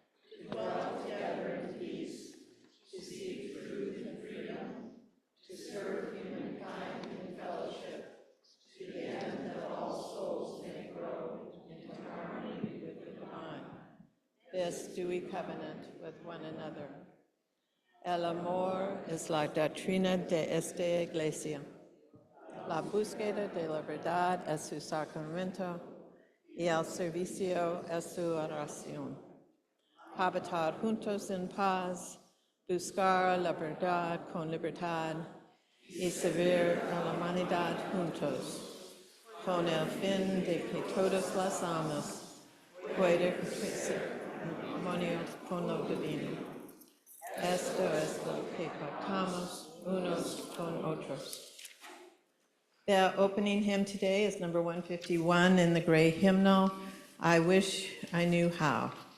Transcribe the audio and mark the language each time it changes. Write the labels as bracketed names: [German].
[English] To dwell together in peace, to seek truth and freedom, to serve humankind in fellowship, to the end that all souls may grow into harmony with the divine. This do we covenant with one another. [Spanish] El amor es la doctrina de esta iglesia. La búsqueda de la verdad es su sacramento y el servicio es su oración. Habitar juntos en paz, buscar la verdad con libertad y servir a la humanidad juntos. con el fin de que todos las almas puedan armonios con lo divino. Esto es lo que pactamos unos con otros. [English] The opening hymn today is number 151 in the gray hymnal, I Wish I Knew How.